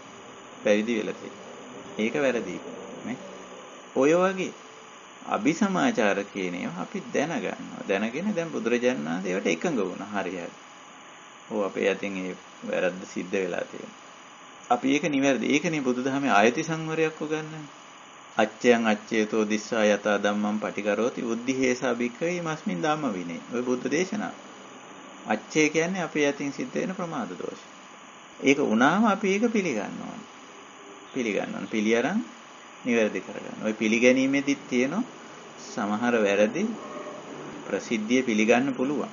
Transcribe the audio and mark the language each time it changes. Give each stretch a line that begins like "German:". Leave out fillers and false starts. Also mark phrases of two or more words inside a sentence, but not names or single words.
Sinhala: පැවිදි වෙලා තියෙන්නේ. ඒක වැරදි නේ. ඔය වගේ අபிසමාචාර කියන ඒවා අපි දැනගන්නවා. දැනගෙන දැන් බුදුරජාණන් වහන්සේ ඒවට එකඟ වුණා. හරි හරි. ඔව් අපේ යතින් ඒ වැරද්ද සිද්ධ වෙලා තියෙනවා. අපි ඒක නිවැරදි. ඒකනේ බුදුදහමේ ආයති සංවරයක් උගන්වන්නේ.
Pali: අච්චයන් අච්චේතෝ දිස්සා යතා ධම්මං පටිකරෝති උද්ධිහේසා භික්ඛවේ මස්මින් ධම්ම විනේ.
Sinhala: ඔය බුද්ධ දේශනාව. අච්චේ කියන්නේ අපේ යතින් සිද්ධ වෙන ප්‍රමාද දෝෂ. ඒක වුණාම අපි ඒක පිළිගන්න ඕන. පිළි අරන් නිවැරදි කරගන්න. ඔය පිළිගැනීමේදීත් තියෙන සමහර වැරදි ප්‍රසිද්ධිය පිළිගන්න පුළුවන්.